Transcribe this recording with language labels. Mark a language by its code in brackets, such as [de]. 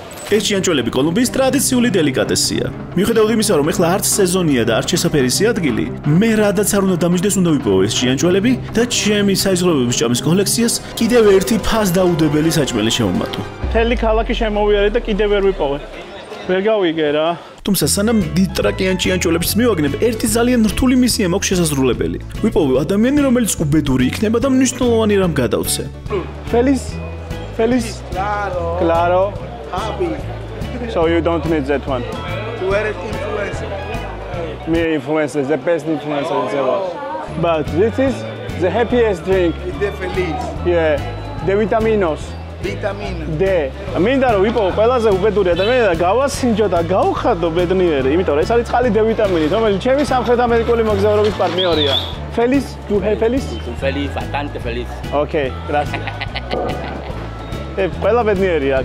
[ka] ეს ჭიანჭველები კოლუმბიის ტრადიციული დელიკატესია. მიუხედავად იმისა, რომ ეხლა არც სეზონია და არც შესაფერისი ადგილი, მე რადაც არ უნდა დამიჯდეს, უნდა ვიპოვო ეს ჭიანჭველები და ჩემი საიზღვრებების ჭამის კოლექციას კიდევ ერთი ფასდაუდებელი საჭმელი შევმატო. მთელი ქალაქი შემოვიარე და კიდევ ვერ ვიპოვე. ვერ გავიგე რა. თუმცა სანამ დიტრაკიან ჭიანჭველებს მივაგნებ, ერთი ძალიან რთული მისია მაქვს შესაძლებელი. ვიპოვო ადამიანი, რომელიც უბედური იქნება და მნიშვნელოვანი რამ გადავცე. [es] Feliz. Claro. [en] Happy. So you don't need that one. You eres influencer. Me influencer, the best influencer in the world. But this is the happiest drink. [es] De feliz. Yeah. De vitaminos. Vitamina. D. [ka] მინდა რომ ვიპოვო ყველაზე უბედური ადამიანი და გავასინჯო და გავხადო ბედნიერი, იმიტომ რომ ეს არის წყალი D ვიტამინი, რომელიც ჩემი სამხრეთ ამერიკული მოგზაურობის პარტნიორია. [es] Feliz, tu feliz? Feliz, bastante feliz. Okay, gracias. [ka] ყველა ბედნიერია.